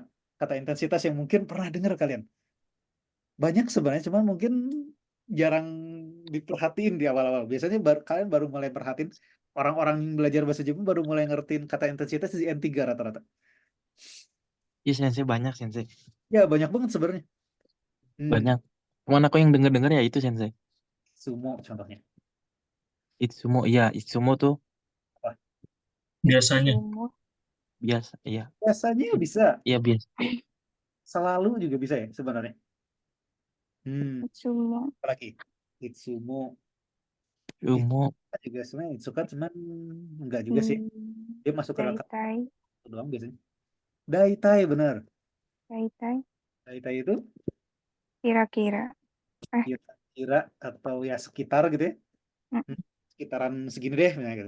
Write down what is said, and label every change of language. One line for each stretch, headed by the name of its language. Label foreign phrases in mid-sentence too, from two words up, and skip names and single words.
Indonesian: Kata intensitas yang mungkin pernah dengar kalian. Banyak sebenarnya, cuman mungkin jarang diperhatiin di awal-awal. Biasanya kalian baru mulai perhatiin, orang-orang yang belajar bahasa Jepang baru mulai ngertiin kata intensitas di N3 rata-rata. Iya Sensei, banyak Sensei. Ya banyak banget sebenarnya. Banyak. Cuman aku yang denger ya itu Sensei. Itsumo contohnya. Itsumo, iya Itsumo tuh. Apa? Biasanya. Biasa, iya. Biasanya bisa. Iya biasa. Selalu juga bisa ya sebenarnya. Itsumo. Apalagi Itsumo. Itsumo. Juga sebenarnya Itsuka cuman enggak juga sih. Dia masuk ke Daitai. doang biasanya. Daitai benar. Daitai itu Kira-kira. Kira atau ya sekitar gitu ya. Sekitaran segini deh misalnya gitu.